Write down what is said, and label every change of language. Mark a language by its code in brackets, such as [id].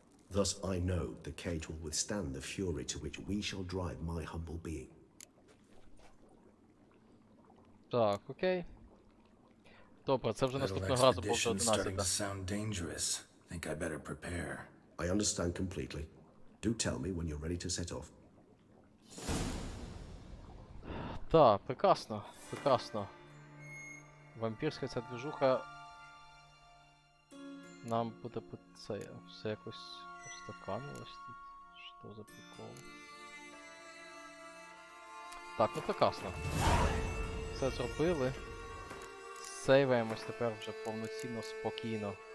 [en] Thus I know the cage will withstand the fury to which we shall drive my humble being. [uk] Так, окей. Добре, це вже [en] Little [uk] наступного разу буде [en] expedition starting to 11. sound dangerous. Think I better prepare. I understand completely. Do tell me when you're ready to set off. [uk] Так, прекрасно, прекрасно. Вампірська ця движуха нам буде це все якось устаканилось тут. Що за прикол? Так, ну прекрасно. Все зробили. Сейваємось тепер вже повноцінно, спокійно.